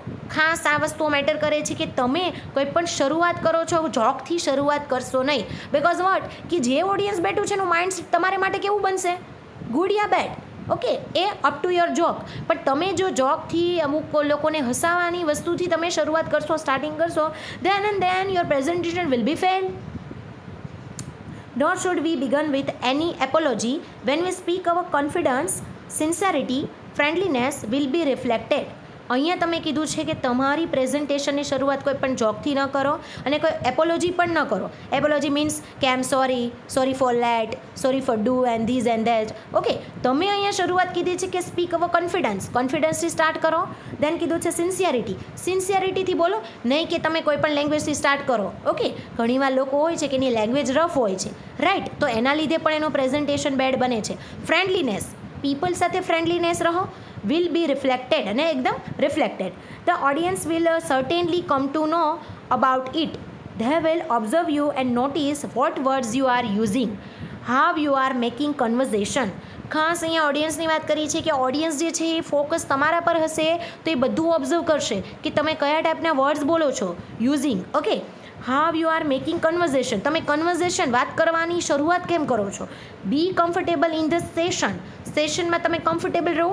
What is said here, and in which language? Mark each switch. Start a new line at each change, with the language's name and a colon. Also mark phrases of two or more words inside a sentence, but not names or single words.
Gujarati: ખાસ આ વસ્તુઓ મેટર કરે છે કે તમે કોઈ પણ શરૂઆત કરો છો જોકથી શરૂઆત કરશો નહીં.
English: because what,
Gujarati: કે જે ઓડિયન્સ બેઠું છે એનું માઇન્ડ તમારા માટે કેવું બનશે, ગુડ યા બેડ, ઓકે, એ
English: up to your joke.
Gujarati: પણ તમે જો જોકથી અમુક લોકોને હસાવવાની વસ્તુથી તમે શરૂઆત કરશો, સ્ટાર્ટિંગ કરશો,
English: then your presentation will be failed. Nor should we begin with any apology. When we speak our confidence, sincerity, friendliness will be reflected.
Gujarati: અહીંયા તમે કીધું છે કે તમારી પ્રેઝન્ટેશનની શરૂઆત કોઈ પણ જોકથી ન કરો અને કોઈ એપોલોજી પણ ન કરો.
English: apology means કે I am sorry for late, sorry for do and this and that.
Gujarati: ઓકે, તમે અહીંયા શરૂઆત કીધી છે કે
English: speak our confidenceથી
Gujarati: સ્ટાર્ટ કરો. દેન કીધું છે સિન્સિયરિટીથી બોલો, નહીં કે તમે કોઈ પણ લેંગ્વેજથી સ્ટાર્ટ કરો. ઓકે, ઘણીવાર લોકો હોય છે કે એની
English: language rough
Gujarati: હોય છે, રાઈટ, તો એના લીધે પણ એનું પ્રેઝન્ટેશન બેડ બને છે. ફ્રેન્ડલીનેસ, પીપલ સાથે ફ્રેન્ડલીનેસ રહો,
English: will be reflected
Gujarati: અને એકદમ
English: રિફ્લેક્ટેડ. The audience will certainly come to know about it. They will observe you and notice what words you are using, how you are making conversation.
Gujarati: ખાસ અહીંયા ઓડિયન્સની વાત કરી છે કે ઓડિયન્સ જે છે એ ફોકસ તમારા પર હશે, તો એ બધું ઓબ્ઝર્વ કરશે કે તમે કયા ટાઈપના વર્ડ્સ બોલો છો, યુઝિંગ.
English: okay, how you are making conversation,
Gujarati: તમે કન્વર્ઝેશન વાત કરવાની શરૂઆત કેમ કરો છો.
English: be comfortable in the sessionમાં
Gujarati: તમે કમ્ફર્ટેબલ રહો.